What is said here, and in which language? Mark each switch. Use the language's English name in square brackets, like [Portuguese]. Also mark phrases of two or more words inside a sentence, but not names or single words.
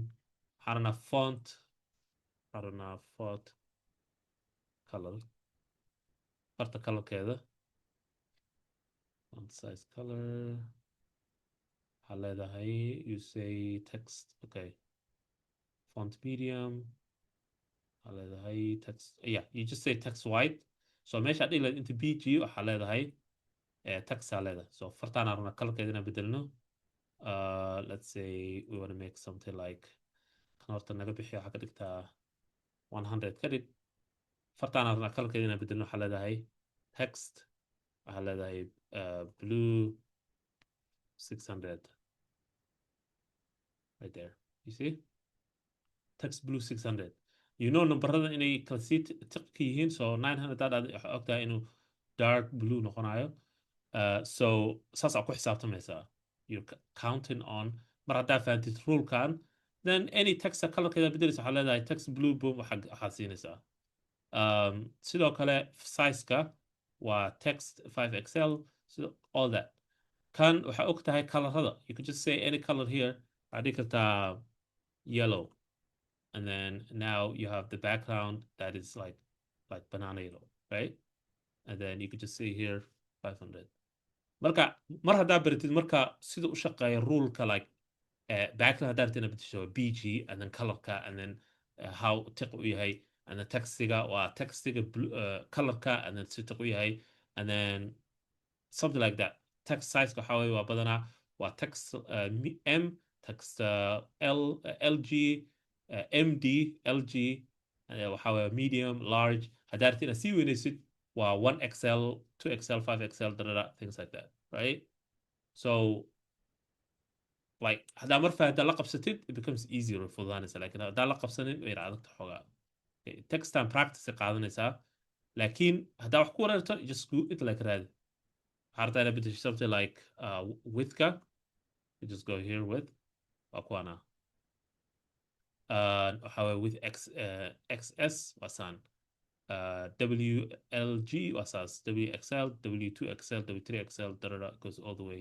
[Somali] waxaan rabnaa font, waxaan rabnaa [English] font color, [Somali] farta colorkeeda, [English] font size color. [Somali] waxaa leedahay [English] you say text, okay, font medium. [Somali] waxaa leedahay [English] text, yeah, you just say text white. [Somali] So meesha dhihi lahayd inta bg waxaa leedahay text aa leedahay. So fartaan rabnaa colorkeeda inaan bedelno. [English] Let's say we want to make something like [Somali] kan horta naga bixi waxaa ka dhigtaa 100 ka dhig. fartaan rabnaa colorkeeda inaan bedelno. waxaa leedahay [English] text, [Somali] waxaa leedahay [English] blue 600 right there, you see, text blue 600. you know [Somali] numberada inay kala sii tiqka yihiin. So 900 aad waxaa ogtahay inuu [English] dark blue [Somali] noqonayo. So saas aa ku xisaabtamaysaa. [English] you're counting on, [Somali] mar haddaa fahantid rulekan, [English] then any text [Somali] colorkeeda bedelaysa waxaa leedahay [English] text blue boom [Somali] waxaa siinaysaa. sidoo kale sizeka waa [English] text 5xl, all that. [Somali] kan waxaa og tahay colorada. [English] you could just say any color here. [Somali] waxaa dhigi kartaa [English] yellow, and then now you have the background that is like banana yellow, right? And then you could just say here 500. [Somali] marka mar haddaa baratid marka sida u shaqeeya ruleka, [English] like background [Somali] haddaa ratid ina bedesho bg, [English] and then [Somali] colorka, [English] and then how [Somali] tiq u yahay, [English] and then [Somali] textiga waa textiga colorka, [English] and then [Somali] si tiq u yahay, [English] and then something like that. [Somali] text size waxaa weeye waa badanaa waa [English] text m, text lg, [Somali] md, lg, waxaa weeye [English] medium, large. [Somali] haddaa ratid inaad sii weynaysid waa 1xl, 2xl, 5xl, [English] things like that, right? So like [Somali] haddaa mar fahantaa la qabsatid, [English] it becomes easier [Somali] way fududaanaysa. laakiin haddaa la qabsanin way adagta xoogaa. [English] text time practice [Somali] qaadanaysaa, laakiin haddaa wax ku wareerto [English] just go it like [Somali] raadi. waxaa rabtaa inaad bedesho [English] something like widthka, you just go here with [Somali] waa kuwana. waxaa weeye with xs waa saan. [English] WLG was as WXL, W2XL, W3XL, goes all the way.